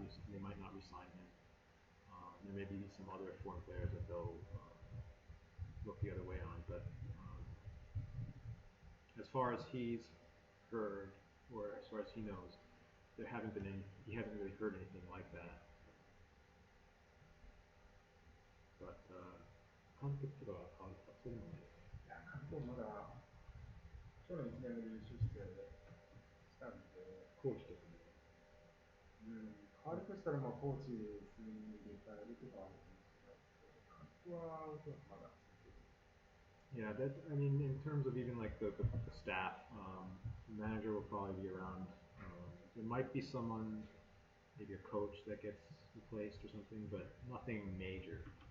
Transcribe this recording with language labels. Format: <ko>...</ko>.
<en>They might not resign him. There may be some other foreign players that they'll look the other way on. But as far as he's heard, or as far as he knows, he hasn't really heard anything like that.</en> <ja>But 監督とかが変わるとかそういうのもない。いや、監督まだ去年1年目で優勝したんで、コーチとかも。変わるとしたらコーチ数人入れ替えるとかあるかもしれないですけど、監督はおそらくまだ続ける。</ja> <en>Yeah, I mean, in terms of even like the staff, the manager will probably be around. There might be someone, maybe a coach that gets replaced or something, but nothing major.</en>